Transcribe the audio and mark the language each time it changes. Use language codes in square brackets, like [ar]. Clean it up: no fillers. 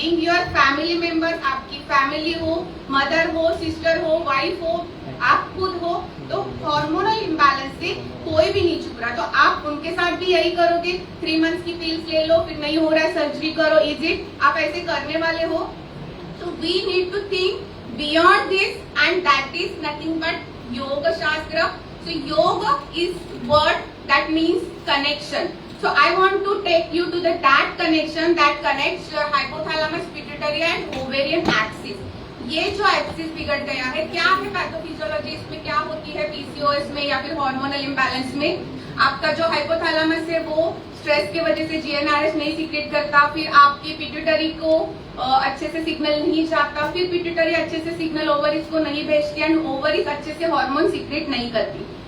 [en] being your family member, [hi] आपकी family हो, mother हो, सिस्टर हो, वाइफ हो, आप खुद हो, तो हार्मोनल इम्बैलेंस से कोई भी नहीं छुप रहा. तो आप उनके साथ भी यही करोगे, 3 मंथ्स की पिल्स ले लो, फिर नहीं हो रहा है सर्जरी करो. [en] Is it? [hi] आप ऐसे करने वाले हो? तो [en] We need to think beyond this, and that is nothing but yoga shastra. So yoga is word that means connection. So I want to take you to that connection that connects your hypothalamus, pituitary and ovarian axis. [hi] ये जो axis बिगड़ गया है, क्या है पैथोफिजियोलॉजी इसमें, क्या होती है पीसीओएस में या फिर हार्मोनल इम्बैलेंस में? आपका जो हाइपोथैलेमस है वो स्ट्रेस की वजह से जीएनआरएच नहीं सीक्रेट करता, फिर आपकी पिट्यूटरी को अच्छे से सिग्नल नहीं जाता, फिर पिट्यूटरी अच्छे से सिग्नल ओवरीज को नहीं भेजती एंड ओवरीज अच्छे से हार्मोन सीक्रेट नहीं करती.